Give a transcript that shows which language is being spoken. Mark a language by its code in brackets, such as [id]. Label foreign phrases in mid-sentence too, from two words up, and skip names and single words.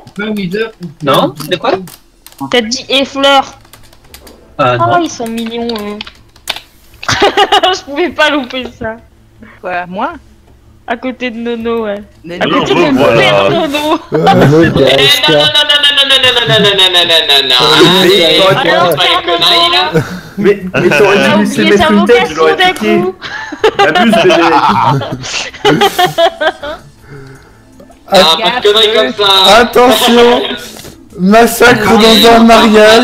[fr] Non, de quoi? T'as dit et fleurs. Ah Oh, non. ils sont mignons. Je pouvais pas louper ça. Quoi, moi? À côté de Nono, ouais. Mais À non, côté de non, voilà. Père Nono. Nono était à Non, SK. non, non, non, non, non, non, non, non, non, non, non, non, Ah, allez, alors, pas les conneries là. Mais T'as t'aurais dû laisser oublié sa mettre une tête, je vocation l'aurais d'un piqué. coup. Abuse, bébé. Ah, pas de conneries comme ça. Attention, massacre dans un mariage.